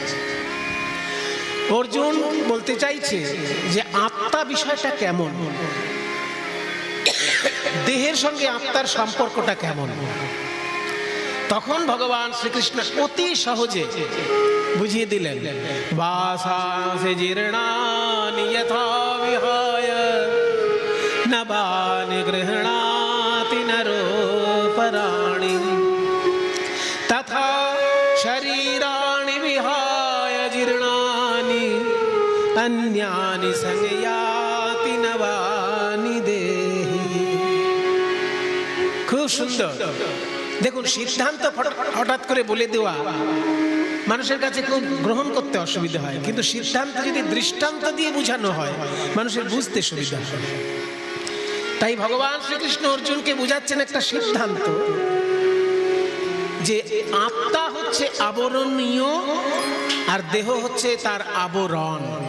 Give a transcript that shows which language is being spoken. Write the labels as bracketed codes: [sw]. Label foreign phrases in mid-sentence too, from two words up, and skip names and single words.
[bn] অর্জুন বলতে চাইছে যে আত্মা বিষয়টা কেমন, দেহের সঙ্গে আত্মার সম্পর্কটা কেমন। তখন ভগবান শ্রীকৃষ্ণ অতি সহজে বুঝিয়ে দিলেন, [sa] বাসাংসে জীর্ণানি যথা বিহায় নবানি গৃহণাতি নরোপরাণি তথা শরীরাণি বিহায় জীর্ণানি অন্যানি সংয়াতি নবানি দেহি। [bn] খুব সুন্দর। দেখুন, সিদ্ধান্ত হঠাৎ করে বলে দেওয়া মানুষের কাছে খুব গ্রহণ করতে অসুবিধা হয়, কিন্তু সিদ্ধান্ত যদি দৃষ্টান্ত দিয়ে বোঝানো হয় মানুষের বুঝতে সুবিধা হয়। তাই ভগবান শ্রীকৃষ্ণ অর্জুনকে বুঝাচ্ছেন একটা সিদ্ধান্ত যে আত্মা হচ্ছে আবরণীয় আর দেহ হচ্ছে তার আবরণ।